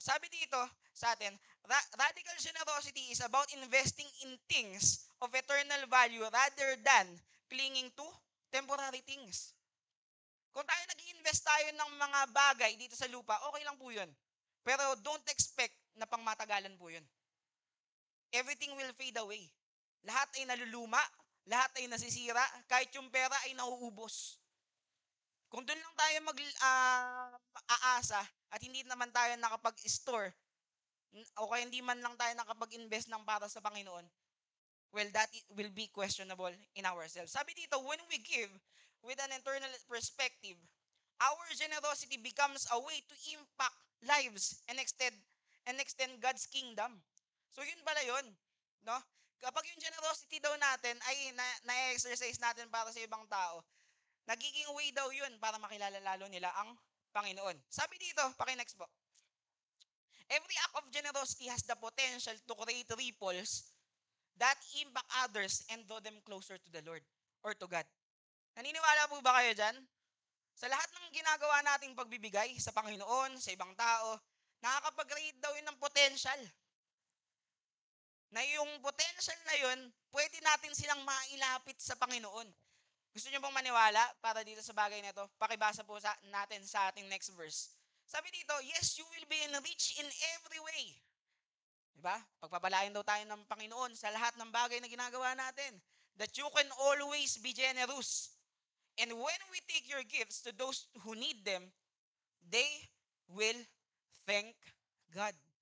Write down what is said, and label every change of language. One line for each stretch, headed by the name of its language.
Filipino: Sabi dito sa atin,
English: radical generosity is about investing in things of eternal value rather than clinging to temporary things.
Filipino: Kung tayo nag-invest tayo ng mga bagay dito sa lupa, okay lang po yun. Pero
English: don't expect
Filipino: na pangmatagalan po yun.
English: Everything will fade away.
Filipino: Lahat ay naluluma, lahat ay nasisira, kahit yung pera ay nauubos. Kung doon lang tayo aasa at hindi naman tayo nakapag-store o kaya hindi man lang tayo nakapag-invest ng para sa Panginoon,
English: well, that will be questionable in ourselves.
Filipino: Sabi dito,
English: when we give with an eternal perspective, our generosity becomes a way to impact lives and extend God's kingdom.
Filipino: So yun pala yun, no? Kapag yung generosity daw natin ay na-exercise natin para sa ibang tao, nagiging way daw yun para makilala lalo nila ang Panginoon. Sabi dito, paki-next po.
English: Every act of generosity has the potential to create ripples that impact others and draw them closer to the Lord or to God.
Filipino: Naniniwala po ba kayo dyan? Sa lahat ng ginagawa nating pagbibigay sa Panginoon, sa ibang tao, nakakapag-create daw yun ng potential. Na yung potential na yun, pwede natin silang mailapit sa Panginoon. Gusto niyo pong maniwala para dito sa bagay na ito? Pakibasa po natin sa ating next verse. Sabi dito,
English: yes, you will be enriched in every way.
Filipino: Diba? Pagpapalain daw tayo ng Panginoon sa lahat ng bagay na ginagawa natin.
English: That you can always be generous. And when we take your gifts to those who need them, they will thank God.